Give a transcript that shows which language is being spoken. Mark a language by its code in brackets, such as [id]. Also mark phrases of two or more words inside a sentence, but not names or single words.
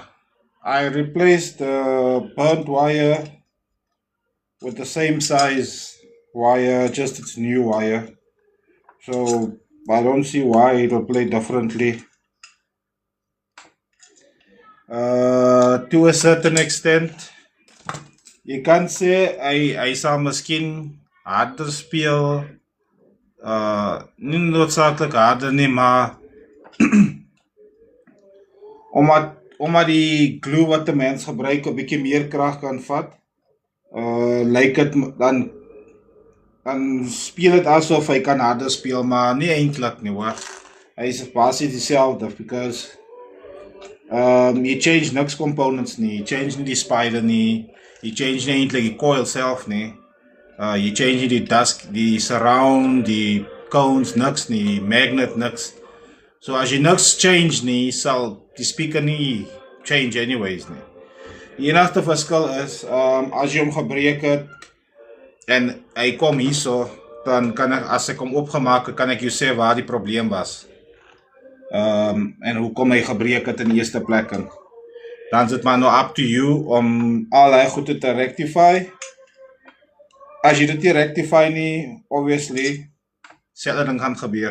[en] I replaced the burnt wire with the same size wire, just its new wire. So I don't see why it will play differently. To a certain extent, [af] je kan sê hy sal miskien harder speel. Nie noodsaaklik harder nie, maar omdat die glue wat 'n mens gebruik 'n bietjie meer krag kan vat, lyk dit dan speel dit asof hy kan harder speel, maar nie eintlik nie hoor. Hy is basies dieselfde [en] because you change [af] niks components nie, [en] you change [af] nie die spider nie, [en] you change [af] nie eintlik die coil self nie. [en] You change [af] nie die dusk, die surround, die cones, niks nie, magnet niks. So as jy niks change nie, sal die speaker nie change anyways nie. Die enigste verskil is as jy hom gebreek het en hy kom hierso, dan kan ek, as ek hom opgemaak het, kan ek jou sê waar die probleem was. En hoekom hy gebreek het in die eerste plek. Dan is dit maar nou [en] up to you [af] om al die goede te rectify. As jy dit nie rectify nie, obviously, selfde ding gaan gebeur.